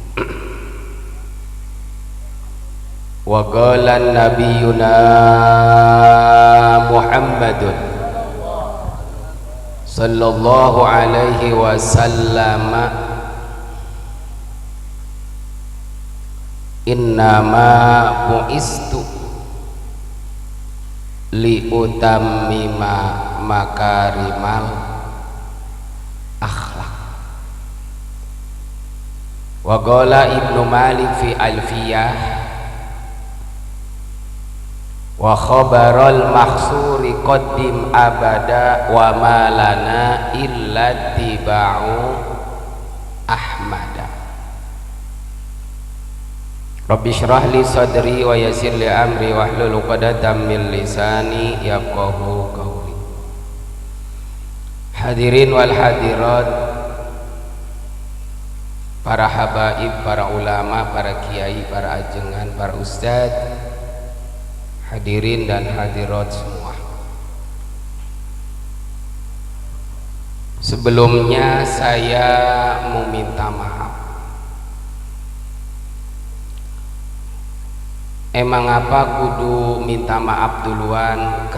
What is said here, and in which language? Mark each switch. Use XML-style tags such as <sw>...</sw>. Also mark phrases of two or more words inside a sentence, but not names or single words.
<ar>وقال نبينا محمد صلى الله عليه وسلم إنما بعثت لأتمم مكارم الأخلاق. وقال ابن مالك في ألفية وخبر المحصور قدم أبدا وما لنا إلا اتباع أحمدا. رب اشرح لي صدري ويسر لي أمري واحلل عقدة من لساني يفقهوا قولي. الحاضرين والحاضرات,</ar> <id>para habaib, para ulama, para kiai, para ajengan, para ustadz, hadirin dan hadirat semua. Sebelumnya saya mau minta maaf.</id> <su>Emang apa kudu minta maaf duluan?</su>